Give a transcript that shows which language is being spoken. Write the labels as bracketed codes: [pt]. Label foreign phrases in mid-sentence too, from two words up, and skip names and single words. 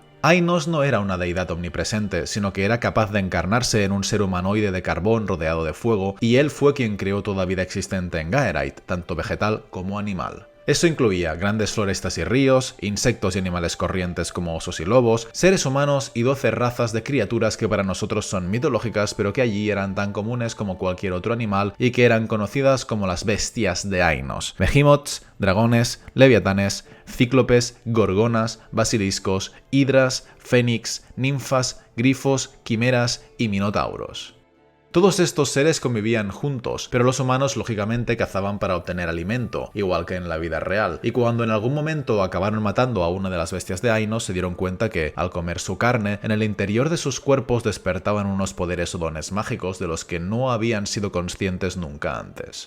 [es] Ainos no era una deidad omnipresente, sino que era capaz de encarnarse en un ser humanoide de carbón rodeado de fuego, y él fue quien creó toda vida existente en Gaerite, tanto vegetal como animal. Eso incluía grandes florestas y ríos, insectos y animales corrientes como osos y lobos, seres humanos y 12 razas de criaturas que para nosotros son mitológicas pero que allí eran tan comunes como cualquier otro animal y que eran conocidas como las bestias de Ainos: behemoths, dragones, leviatanes, cíclopes, gorgonas, basiliscos, hidras, fénix, ninfas, grifos, quimeras y minotauros. Todos estos seres convivían juntos, pero los humanos lógicamente cazaban para obtener alimento, igual que en la vida real, y cuando en algún momento acabaron matando a una de las bestias de Ainos se dieron cuenta que, al comer su carne, en el interior de sus cuerpos despertaban unos poderes o dones mágicos de los que no habían sido conscientes nunca antes.